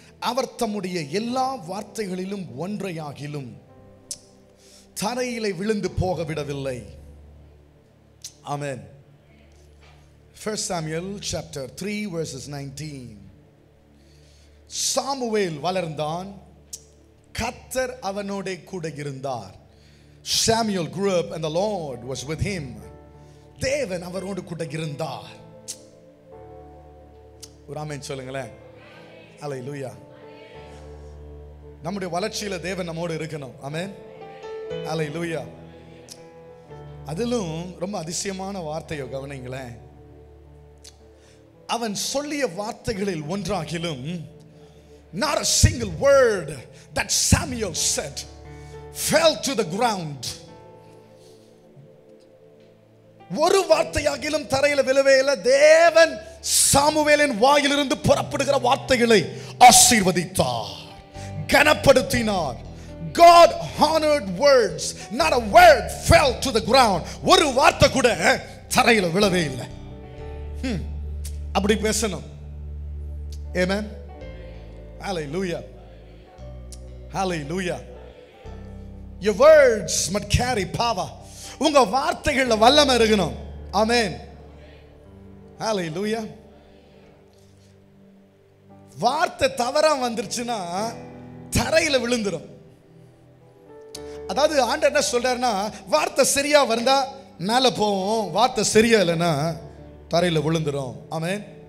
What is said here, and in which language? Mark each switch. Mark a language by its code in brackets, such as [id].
[ta] அவர் தம்முடைய எல்லா வார்த்தைகளிலும் ஒன்றையாகிலும் தரையிலே விழுந்து போக விடவில்லை. ஆமென். [en] 1 Samuel chapter 3 verses 19. [ta] சாமுவேல் வளர்ந்தான், கர்த்தர் அவனோட கூட இருந்தார். [en] Samuel grew up and the Lord was with him. [ta] தேவன் அவரோடு கூட இருந்தார். ஒரு ஆமென் சொல்லுங்களேன். ஹல்லேலூயா. நம்முடைய வளர்ச்சியில தேவன் நம்மோடு இருக்கணும். ஆமென். ஹல்லேலூயா. அதிலும் ரொம்ப அதிசயமான வார்த்தையை கவனிங்களேன். அவன் சொல்லிய வார்த்தைகளில் ஒன்றாகிலும், [en] not a single word that Samuel said fell to the ground. [ta] ஒரு வார்த்தையாகிலும் தரையில விழவே இல்லை. தேவன் சாமுவேலின் வாயிலிருந்து புறப்படுகிற வார்த்தைகளை ஆசீர்வதித்தார், கனப்படுத்தினார். [en] God honored words. Not a word fell to the ground. [ta] ஒரு வார்த்தை கூட தரையில விழவே இல்லை. அப்படி பேசணும். Amen. Hallelujah. Hallelujah. [en] Your words must carry power. [ta] உங்க வார்த்தைகள்ல வல்லமை இருக்கணும். ஆமென். Hallelujah. வார்த்தை தவறா வந்துருச்சுன்னா தரையில விழுந்துரும். அதாவது ஆண்டவர் என்ன சொல்றாருன்னா, வார்த்தை சரியா வந்தா மேல போவோம், வார்த்தை சரியா இல்லைன்னா தரையில விழுந்துரும். ஆமென்.